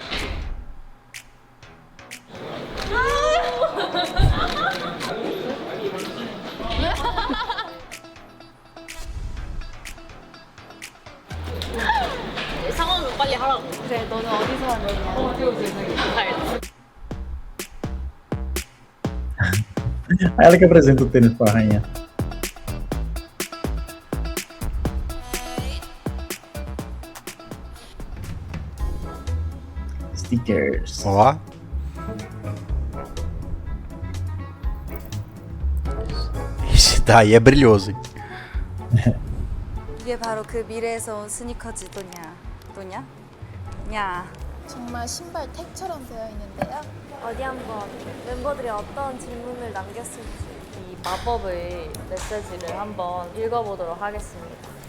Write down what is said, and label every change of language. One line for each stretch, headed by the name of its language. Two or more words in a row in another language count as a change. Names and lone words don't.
Korean: 상황을 빨리 하라고. 그래, 너는 어디서 왔냐?
Portuguese: Ela que apresenta o tênis pra rainha. Stickers. Ó. Esse daí é brilhoso, hein?
Korean: 이게 바로 그 미래에서 온 스니커즈 또냐? 냐. 정말 신발 택처럼 되어 있는데요. 어디 한번 멤버들이 어떤 질문을 남겼을지 이 마법의 메시지를 한번 읽어보도록 하겠습니다.